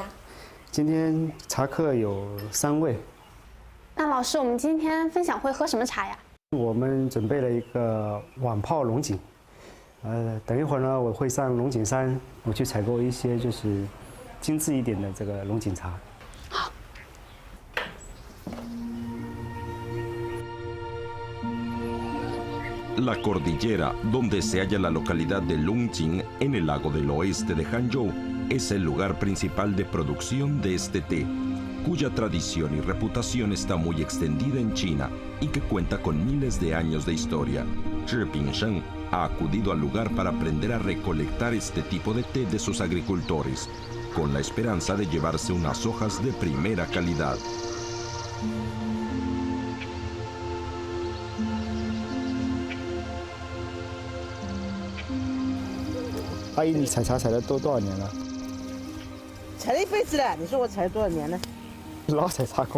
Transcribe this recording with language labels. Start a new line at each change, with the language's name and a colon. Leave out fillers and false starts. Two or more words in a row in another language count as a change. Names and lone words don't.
Chinese: 今天茶客有3位。那老师，我们今天分享会喝什么茶呀？我们准备了一个晚泡龙井。等一会儿呢，我会上龙井山，我去采购一些就是精致一点的这个龙井茶。
Spanish: La cordillera, donde se halla la localidad de Longjing, en el lago del oeste de Hangzhou, es el lugar principal de producción de este té, cuya tradición y reputación está muy extendida en China y que cuenta con miles de años de historia. Zhi Pingsheng ha acudido al lugar para aprender a recolectar este tipo de té de sus agricultores, con la esperanza de llevarse unas hojas de primera calidad.
Chinese: 阿姨，你采茶采了多少年了？采了一辈子了，你说我采了多少年呢？老采茶工。